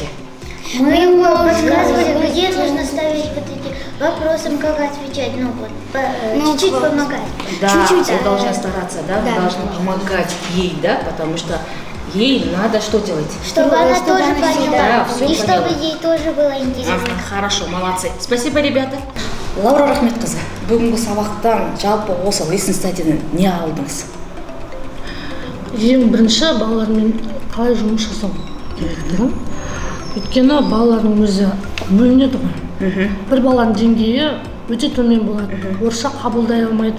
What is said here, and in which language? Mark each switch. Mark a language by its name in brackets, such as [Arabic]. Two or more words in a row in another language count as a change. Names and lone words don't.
[Russian] мы ему рассказывали, где нужно ставить вот эти вопросы, как отвечать, чуть-чуть помогать. Да, Чуть-чуть, вы должны стараться, да? Вы Да. должны помогать ей, да? Потому что ей надо что делать? Чтобы она тоже Да, поняла, всё и поняла. чтобы ей тоже было интересно. Хорошо, молодцы. Спасибо, ребята. [Kazakh] Лаура Рахметқызы, бүгінгі сабақтан жалпы осы лесін стадиядан не алдыңыз? Ең бірінші балалармен қалай жұмыс жасау керек. Өйткені балалардың өзі бөлінеді ғой. Бір баланың деңгейі өте төмен болады. Орысша қабылдай алмайды.